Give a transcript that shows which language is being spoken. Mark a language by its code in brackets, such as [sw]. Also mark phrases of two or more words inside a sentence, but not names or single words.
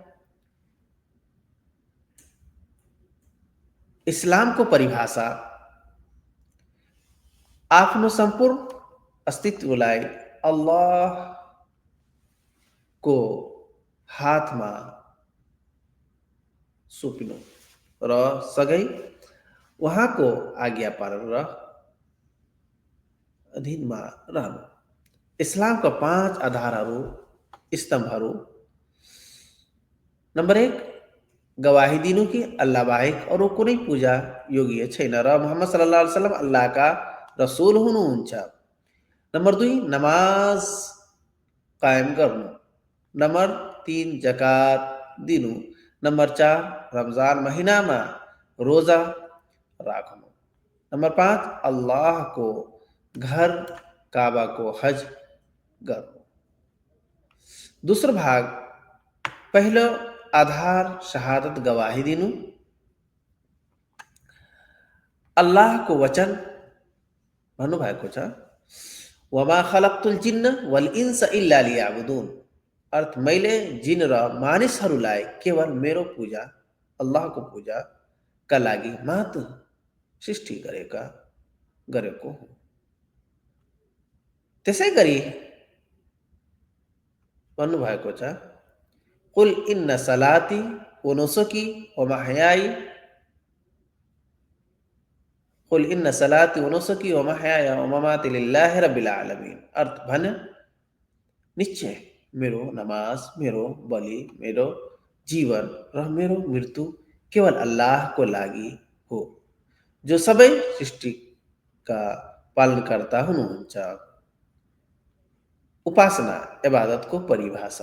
[ne] इस्लाम को परिभाषा आफ्नो सम्पूर्ण अस्तित्वलाई अल्लाहको हातमा सुम्पिनु र सगै उहाँको आज्ञा पालन र अधीनमा रहनु। इस्लामका 5 आधारहरू स्तम्भहरू। नम्बर 1, गवाही दिनु कि अल्लाह बाहेक अरू कुनै पूजा योग्य छैन र मुहम्मद [ar] صلى الله عليه وسلم [ne] अल्लाहका रसूल हुनुहुन्छ। नम्बर 2, नमाज कायम गर्नु। नम्बर 3, जकात दिनु। नम्बर 4, रमजान महिनामा रोजा राख्नु। नम्बर 5, अल्लाहको घर काबाको हज गर्नु। दोस्रो भाग पहिलो आधार शहादत गवाही दिनु। अल्लाहको वचन भन्नुभएको छ, [ar] وما خلقت الجن والإنس إلا ليعبدون. [ne] अर्थ, मैले जिन र मानिसहरूलाई केवल मेरो पूजा, अल्लाहको पूजाका लागि मात्र सृष्टि गरेको हुँ। त्यसै गरी भन्नुभएको छ, [ar] قل إن صلاتي ونسكي ومحياي قل إن صلاتي ونسكي ومحياي ومماتي لله رب العالمين. [ne] अर्थ, भन निश्चय मेरो नमाज, मेरो बलि, मेरो जीवन र मेरो मृत्यु केवल अल्लाहको लागि हो, जो सबै सृष्टिका पालनकर्ता हुनुहुन्छ। उपासना इबादतको परिभाषा।